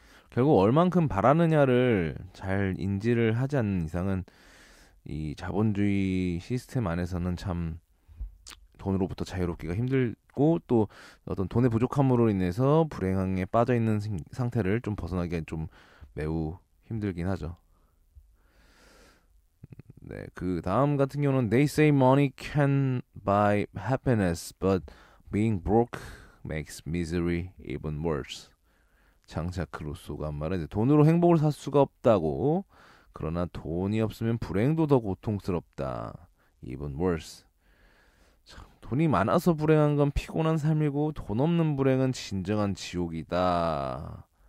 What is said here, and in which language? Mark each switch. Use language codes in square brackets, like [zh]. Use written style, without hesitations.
[ko] 결국 얼만큼 바라느냐를 잘 인지를 하지 않는 이상은 이 자본주의 시스템 안에서는 참 돈으로부터 자유롭기가 힘들고, 또 어떤 돈의 부족함으로 인해서 불행에 빠져 있는 상태를 좀 벗어나기가 좀 매우 힘들긴 하죠. 네, 그 다음 같은 경우는 [en] They say money can buy happiness, but being broke makes misery even worse. [ko] 장자크 루소가 한 말은, 돈으로 행복을 살 수가 없다고, 그러나 돈이 없으면 불행도 더 고통스럽다. [en] Even worse. [ko] 참, 돈이 많아서 불행한 건 피곤한 삶이고, 돈 없는 불행은 진정한 지옥이다.